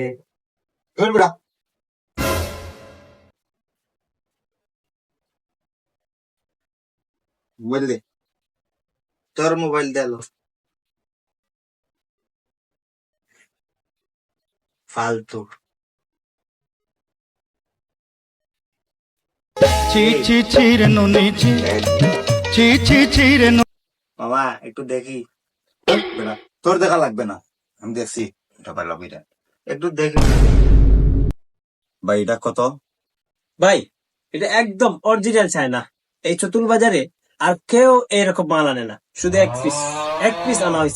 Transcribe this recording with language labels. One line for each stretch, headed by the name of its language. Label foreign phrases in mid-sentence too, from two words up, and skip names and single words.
Bangla: বেটা, মোবাইল দে। তোর মোবাইল দেলো। ফালতু। চি চি চি রে নুনি চি চি চি চি রে নুনি। মামা একটু দেখি, বেটা, তোর দেখা লাগবে না, আমি দেখছি। এটা ভালো এটা। একটু দেখি। ভাই এটা কত? ভাই এটা একদম অরিজিনাল চায়না। এই চতুল বাজারে আর কেউ এরকম মাল আনে না, শুধু এক পিস আনা হয়েছে।